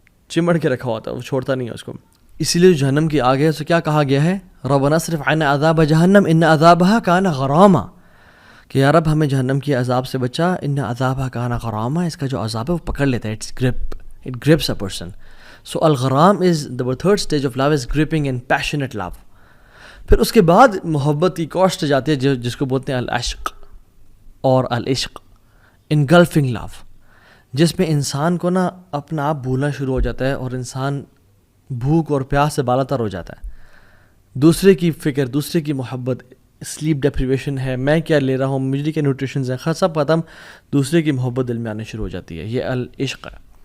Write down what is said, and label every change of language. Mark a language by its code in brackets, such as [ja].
[ur] چمڑ کے رکھا ہوتا ہے, وہ چھوڑتا نہیں ہے اس کو. اسی لیے جہنم کی آگ ہے تو کیا کہا گیا ہے, [ar] ربنا اصرف عنا عذاب جہنم ان عذابها کان غراما, [ur] کہ یا رب ہمیں جہنم کی عذاب سے بچا, ان عذابها کان غراما, اس کا جو عذاب ہے وہ پکڑ لیتا ہے, [en] it grips a person. So الغرام is the third stage of love is gripping and passionate love. [ur] پھر اس کے بعد محبت کی کوسٹ جاتی ہے جس کو بولتے ہیں العشق اور العشق, [en] engulfing love, [ur] جس میں انسان کو نا اپنا آپ بھولنا شروع ہو جاتا ہے اور انسان بھوک اور پیاس سے بالاتر ہو جاتا ہے. دوسرے کی فکر, دوسرے کی محبت, سلیپ ڈیپریویشن ہے, میں کیا لے رہا ہوں, مجھے کیا نیوٹریشنز ہیں, سب ختم, دوسرے کی محبت دل میں آنے شروع ہو جاتی ہے. یہ العشق ہے.